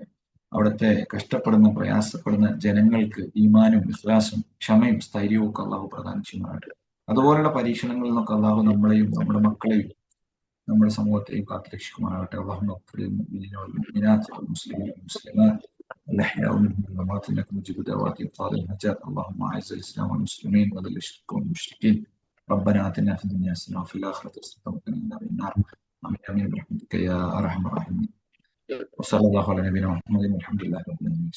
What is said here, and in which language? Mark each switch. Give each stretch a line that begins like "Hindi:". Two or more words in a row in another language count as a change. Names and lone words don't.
Malayalam: അവിടുത്തെ കഷ്ടപ്പെടുന്ന പ്രയാസപ്പെടുന്ന ജനങ്ങൾക്ക് ഈമാനും ഇഖ്ലാസും ക്ഷമയും സ്ഥൈര്യവും ഒക്കെ അള്ളാഹു പ്രദാനം ചെയ്യുമാറാകട്ടെ. അതുപോലുള്ള പരീക്ഷണങ്ങളിൽ നിന്നൊക്കെ അള്ളാഹു നമ്മളെയും നമ്മുടെ മക്കളെയും നമ്മുടെ സമൂഹത്തെയും കാത്തുരക്ഷിക്കുമാറാകട്ടെ.
Arabic: الله مسلمين الأحياء منهم والأموات إنك مجيب دعوات إبطال الحاجات. اللهم أعز الإسلام والمسلمين وذل الشرك والمشركين. ربنا آتنا في الدنيا حسنة وفي الآخرة حسنة وقنا عذاب النار. آمين برحمتك يا أرحم الراحمين. وصلى الله على نبينا محمد والحمد لله رب العالمين.